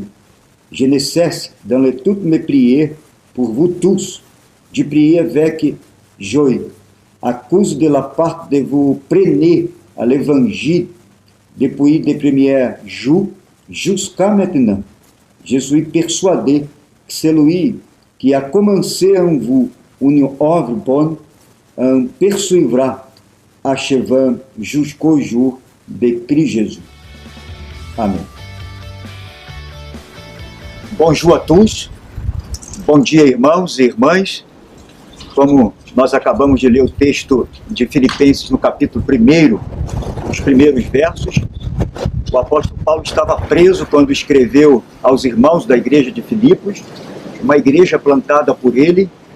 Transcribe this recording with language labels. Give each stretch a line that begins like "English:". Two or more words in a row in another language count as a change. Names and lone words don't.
French: Je ne cesse dans toutes mes prières pour vous tous, de prier avec joie, à cause de la part de vous prenez à l'évangile depuis les premiers jours jusqu'à maintenant. Je suis persuadé que celui qui a commencé en vous une œuvre bonne en poursuivra, achevant jusqu'au jour de Cristo Jesus.
Portuguese: Amém. Bonjour a todos, bom dia irmãos e irmãs. Como nós acabamos de ler o texto de Filipenses no capítulo 1, os primeiros versos, o apóstolo Paulo estava preso quando escreveu aos irmãos da igreja de Filipos, uma igreja plantada por ele,